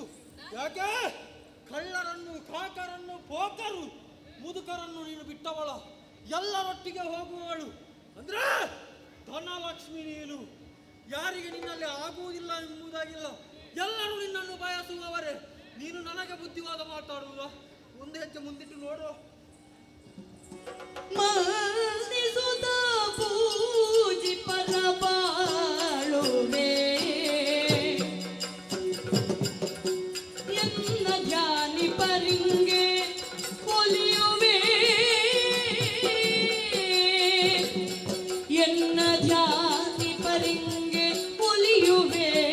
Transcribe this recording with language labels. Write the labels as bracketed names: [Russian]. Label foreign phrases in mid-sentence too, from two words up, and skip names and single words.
[Kannada] ಯಾಕೆ ಕಳ್ಳರನ್ನು, ಕಾಕರನ್ನು, ಪೋಕರು, ಮುದುಕರನ್ನು ನೀನು ಬಿಟ್ಟವಳ, ಎಲ್ಲರೊಟ್ಟಿಗೆ ಹೋಗುವವಳು ಅಂದ್ರೆ ಧನಲಕ್ಷ್ಮಿ ನೀನು. ಯಾರಿಗೆ ನಿನ್ನಲ್ಲಿ ಆಗುವುದಿಲ್ಲ ಎಂಬುದಾಗಿಲ್ಲ, ಎಲ್ಲರೂ ನಿನ್ನನ್ನು ಬಯಸುವವರೇ. ನೀನು ನನಗೆ ಬುದ್ಧಿವಾದ ಮಾತಾಡುವುದ? ಒಂದು ಹೆಜ್ಜೆ ಮುಂದಿಟ್ಟು ನೋಡು. ಮನ್ನಿಸುತ್ತ ಪೂಜಿ ಪರಬಾಳುವೆ ಎನ್ನ ಧ್ಯಾನಿ ಪರಿಂಗೆ ಒಲಿಯುವೆ, ಎನ್ನ ಧ್ಯಾನಿ ಪರಿಂಗೆ ಒಲಿಯುವೆ.